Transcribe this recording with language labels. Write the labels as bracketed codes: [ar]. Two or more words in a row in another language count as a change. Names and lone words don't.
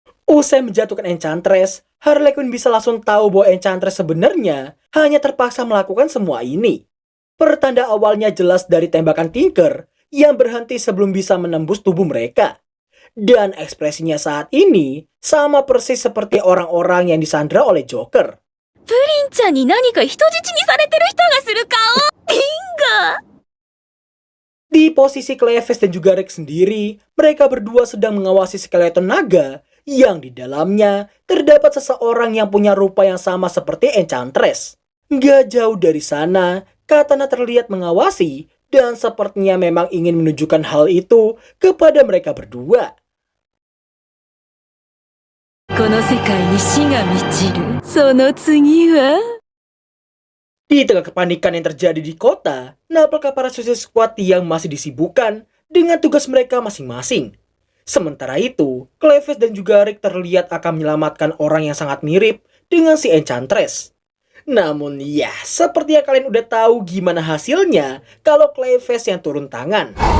[id] Usai menjatuhkan Enchantress, Harley Quinn bisa langsung tahu bahwa Enchantress sebenarnya hanya terpaksa melakukan semua ini. Pertanda awalnya jelas dari tembakan Tinker yang berhenti sebelum bisa menembus tubuh mereka. Dan ekspresinya saat ini sama persis seperti orang-orang yang disandra oleh Joker. [ja] プリンちゃんに何か人質にされてる人がする顔。リンガ。 [id] Di posisi Cleves dan juga Rick sendiri, mereka berdua sedang mengawasi skeleton naga yang di dalamnya terdapat seseorang yang punya rupa yang sama seperti Enchantress. Gak jauh dari sana, Katana terlihat mengawasi dan sepertinya memang ingin menunjukkan hal itu kepada mereka berdua. [ja] この世界に死が満ちる。その次は [id] Di tengah kepanikan yang terjadi di kota, nampaknya para Suicide Squad yang masih disibukkan dengan tugas mereka masing-masing. Sementara itu, Cleves dan juga Rick terlihat akan menyelamatkan orang yang sangat mirip dengan si Enchantress. Namun ya, seperti yang kalian udah tahu gimana hasilnya kalau Cleves yang turun tangan.